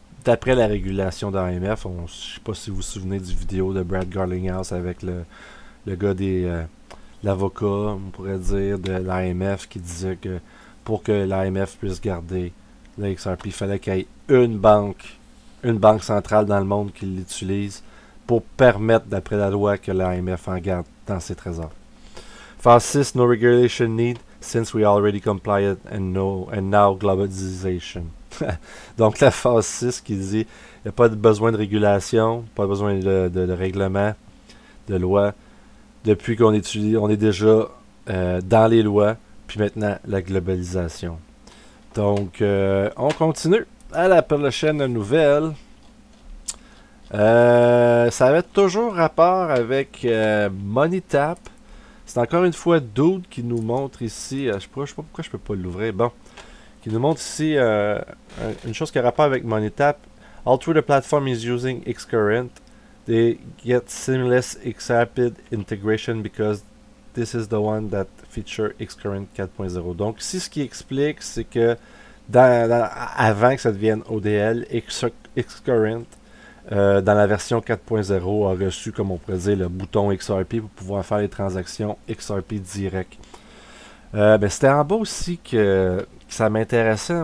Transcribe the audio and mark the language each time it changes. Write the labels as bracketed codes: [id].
[fr] d'après la régulation de l'AMF, je ne sais pas si vous vous souvenez du vidéo de Brad Garlinghouse avec le gars l'avocat, on pourrait dire, de l'AMF qui disait que pour que l'AMF puisse garder le XRP, il fallait qu'il y ait une banque centrale dans le monde qui l'utilise pour permettre, d'après la loi, que l'AMF en garde dans ses trésors. [en] Phase 6, no regulation need, since we already complied and now globalization. [fr] Donc la phase 6 qui dit il n'y a pas besoin de régulation, pas besoin de règlement, de loi, depuis qu'on on est déjà dans les lois, puis maintenant la globalisation. Donc on continue à la prochaine nouvelle. Ça avait toujours rapport avec MoneyTap. C'est encore une fois Dude qui nous montre ici, je sais pas pourquoi je peux pas l'ouvrir, bon, qui nous montre ici une chose qui a rapport avec MoneyTap. [en] All through the platform is using Xcurrent. They get seamless XRP integration because this is the one that feature Xcurrent 4.0. [fr] Donc ici ce qui explique c'est que avant que ça devienne ODL, Xcurrent dans la version 4.0 a reçu, comme on pourrait dire, le bouton XRP pour pouvoir faire les transactions XRP direct. C'était en bas aussi que ça m'intéressait.